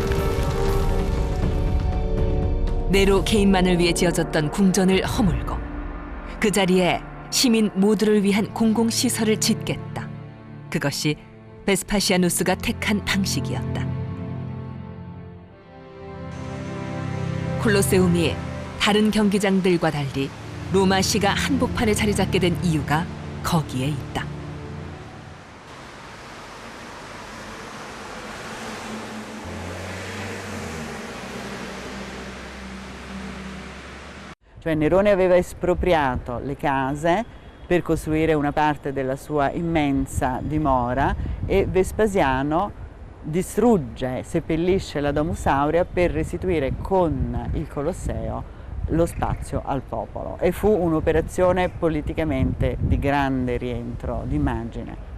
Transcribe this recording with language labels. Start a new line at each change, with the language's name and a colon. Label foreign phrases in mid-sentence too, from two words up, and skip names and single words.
Korean: 네로 개인만을 위해 지어졌던 궁전을 허물고 그 자리에 시민 모두를 위한 공공시설을 짓겠다. 그것이 베스파시아누스가 택한 방식이었다. 콜로세움이 다른 경기장들과 달리 로마시가 한복판에 자리 잡게 된 이유가 거기에 있다.
Italian: Cioè Nerone aveva espropriato le case per costruire una parte della sua immensa dimora e Vespasiano distrugge, seppellisce la Domus Aurea per restituire con il Colosseo lo spazio al popolo e fu un'operazione politicamente di grande rientro d'immagine.